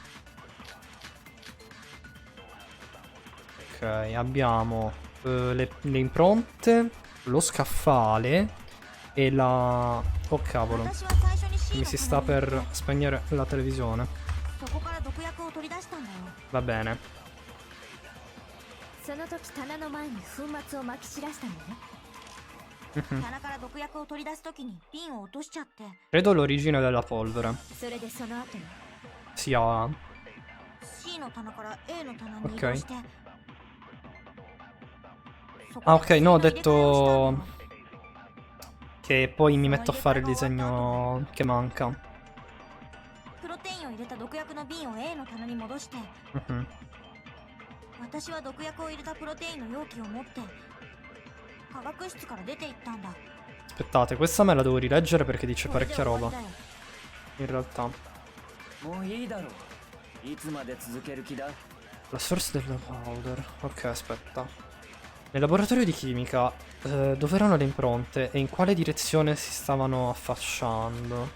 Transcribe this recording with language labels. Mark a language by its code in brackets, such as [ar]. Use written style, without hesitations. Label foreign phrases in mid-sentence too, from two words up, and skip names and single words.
[it] Ok, abbiamo le impronte, lo scaffale e la... Oh cavolo. Mi si sta per spegnere la televisione. Va bene. [ja] その時棚の前に粉末をまき散らしたんだね。棚から毒薬を取り出す時に瓶を落としちゃって。 [it] Credo l'origine della polvere [ja] それでその後に [it] sia... [ja] C の棚から A の棚に移動して。 [it] Ah ok, no, ho detto che poi mi metto a fare il disegno che manca. [ja] プロテインを入れた毒薬の瓶を A の棚に戻して。私は毒薬を入れたプロテインの容器を持って化学室から出て行ったんだ。 [it] Aspettate, questa me la devo rileggere perché dice parecchia roba. In realtà. La source della powder. Ok, aspetta. Nel laboratorio di chimica, dove erano le impronte e in quale direzione si stavano affacciando?